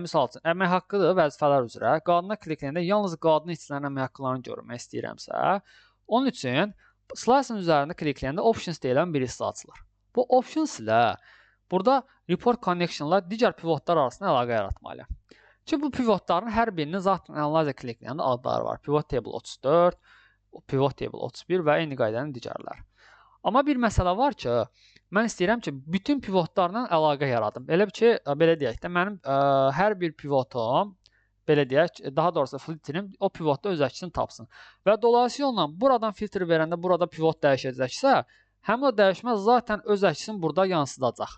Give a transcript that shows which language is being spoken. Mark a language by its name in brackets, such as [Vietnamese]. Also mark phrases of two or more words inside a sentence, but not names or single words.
[Azerbaijani] Misal üçün, əmək haqqıdır vəzifələr üzrə. Qadına klikləyəndə yalnız qadın işçilərin əmək haqqlarını görmək istəyirəmsə, onun üçün slice'ın üzərində klikləyəndə options deyilən bir hissə açılır. Bu options ilə burada [English] report connection- [Azerbaijani] la digər pivotlar arasında əlaqə yaratmalıyam. Ki bu pivotların hər birinin zaten analyzer klikləyəndə adları var. [English] Pivot table [Azerbaijani] 34, [English] pivot table [Azerbaijani] 31 və eyni qaydanın digərləri. Amma bir məsələ var ki, mən istəyirəm ki, bütün pivotlarla əlaqə yaradım. Elə ki, belə deyək də, mənim hər bir pivotum, belə deyək, daha doğrusu filtrim o pivotda öz əksini tapsın. Və dolayısıyla buradan filtr verəndə burada pivot dəyişəcəksə, həmin o dəyişmə zaten öz əksini burada yansıdacaq.